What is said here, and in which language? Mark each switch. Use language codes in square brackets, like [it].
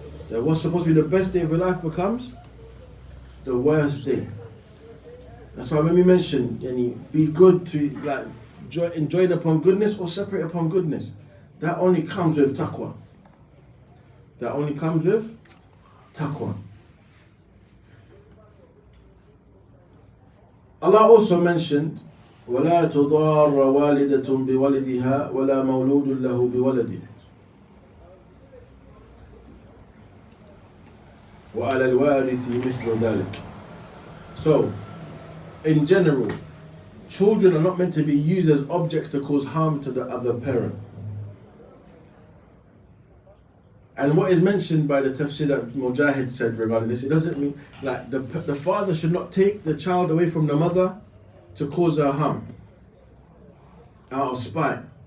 [en] That what's supposed to be the best day of your life becomes the worst day. That's why when we mention be good to enjoy upon goodness or separate upon goodness, that only comes with taqwa. That only comes with taqwa. Allah also mentioned [ar] وَلَا تُضَارَّ وَالِدَةٌ بِوَلِدِهَا وَلَا مَوْلُودٌ لَهُ بِوَلَدِهِ وَعَلَى الْوَارِثِ مِثْلُ ذَلِكَ. [en] So, in general, children are not meant to be used as objects to cause harm to the other parent. And what is mentioned by the Tafseer that Mujahid said regarding this, it doesn't mean like the father should not take the child away from the mother to cause her harm out of spite.